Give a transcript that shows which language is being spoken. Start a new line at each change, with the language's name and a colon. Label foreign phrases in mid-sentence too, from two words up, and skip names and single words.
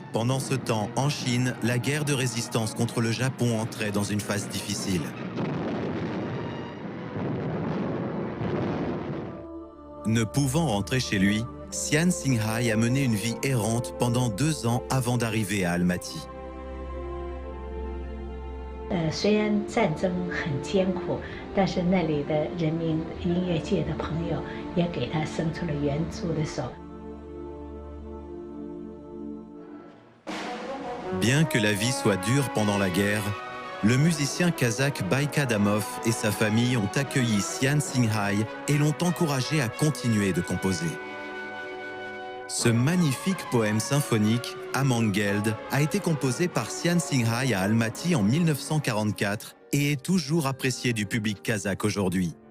French: Pendant ce temps, en Chine, la guerre de résistance contre le Japon entrait dans une phase difficile. Ne pouvant rentrer chez lui, Sian Singrai a mené une vie errante pendant 2 ans avant d'arriver à Almaty.
Chinese: 虽然战争很艰苦，但是那里的人民、音乐界的朋友也给他伸出了援助的手。
French: Bien que la vie soit dure pendant la guerre, le musicien kazakh Baik Adamov et sa famille ont accueilli Sian Singrai et l'ont encouragé à continuer de composer. Ce magnifique poème symphonique, Amangeld, a été composé par Sian Singrai à Almaty en 1944 et est toujours apprécié du public kazakh aujourd'hui.